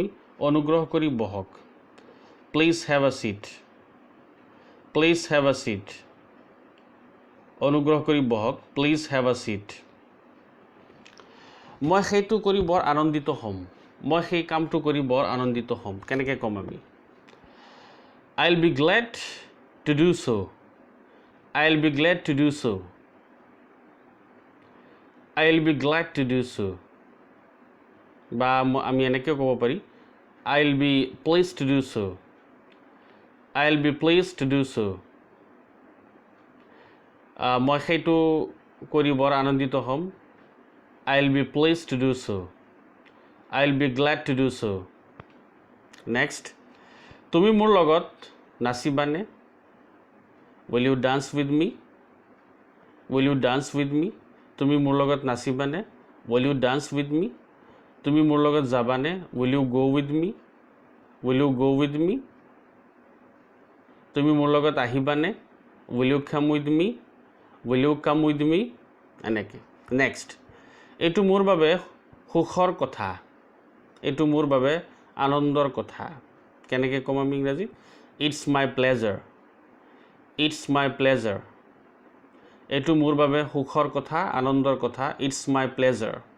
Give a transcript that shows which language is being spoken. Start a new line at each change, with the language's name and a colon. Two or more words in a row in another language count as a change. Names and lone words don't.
Assamese: অনুগ্ৰহ কৰি বহক,
English: please have a seat, please have a seat,
Assamese: অনুগ্ৰহ কৰি বহক,
English: please have a seat.
Assamese: মই সেইটো কৰি বৰ আনন্দিত হ'ম, মই সেই কামটো কৰি বৰ আনন্দিত হ'ম, কেনেকৈ ক'ম আমি?
English: I will be glad to do so, I will be glad to do so, I will be glad to do so'.
Assamese: বা আমি এনেকৈ ক'ব পাৰি
English: I will be please to do so, I will be please to do so'.
Assamese: মই সেইটো কৰি বৰ আনন্দিত হ'ম,
English: I will be please to do so, I will be glad to do so'.
Assamese: নেক্সট তুমি মোৰ লগত নাচিবানে,
English: will you dance with me, will you dance with me,
Assamese: তুমি মোৰ লগত নাচিবানে,
English: will you dance with me,
Assamese: তুমি মোৰ লগত যাবানে,
English: will you go with me, will you go with me,
Assamese: তুমি মোৰ লগত আহিবানে,
English: will you come with me, will you come with me,
Assamese: এনেকৈ। নেক্সট এইটো মোৰ বাবে সুখৰ কথা, এইটো মোৰ বাবে আনন্দৰ কথা, কেনেকৈ ক'ম আমি ইংৰাজীত?
English: it's my pleasure, it's my pleasure,
Assamese: এইটো মোৰ বাবে সুখৰ কথা, আনন্দৰ কথা,
English: it's my pleasure.